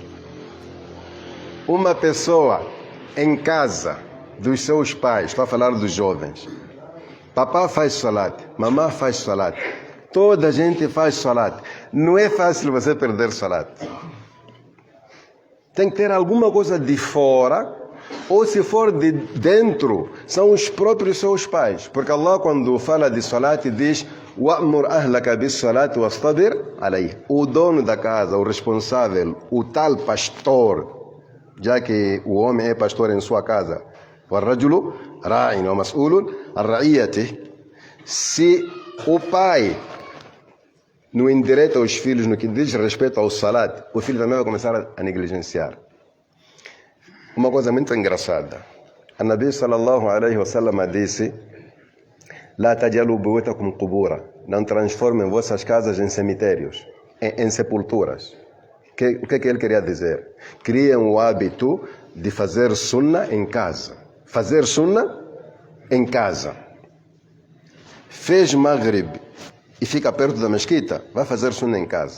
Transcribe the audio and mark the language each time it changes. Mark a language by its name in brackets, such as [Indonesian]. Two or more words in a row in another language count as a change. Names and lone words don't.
[Portuguese] Uma pessoa em casa dos seus pais, estou a falar dos jovens, papá faz salat, mamãe faz salat, toda a gente faz salat. Não é fácil você perder salat. Tem que ter alguma coisa de fora, ou se for de dentro, são os próprios seus pais. Porque Allah, quando fala de salat, diz [Arabic] وَأْمُرْ أَهْلَكَ بِالصَّلَاةِ وَاصْطَبِرْ عَلَيْهِ. [Portuguese] O dono da casa, o responsável, o tal pastor, já que o homem é pastor em sua casa, [Arabic] وَالرَّجُلُ رَاعٍ وَمَسْئُولٌ عَنْ رَعِيَّتِهِ. [Portuguese] Se o pai não endireita os filhos no que diz respeito ao salat, o filho também vai começar a negligenciar. Uma coisa muito engraçada. [Arabic] A النبي صلى الله عليه وسلم disse: "لا تجعلوا بيوتكم قبورا." [Portuguese] Não transformem vossas casas em cemitérios, em sepulturas. O que ele queria dizer? Criem o hábito de fazer sunnah em casa. Fazer sunnah em casa. Fez Maghrib e fica perto da mesquita, vai fazer sunnah em casa.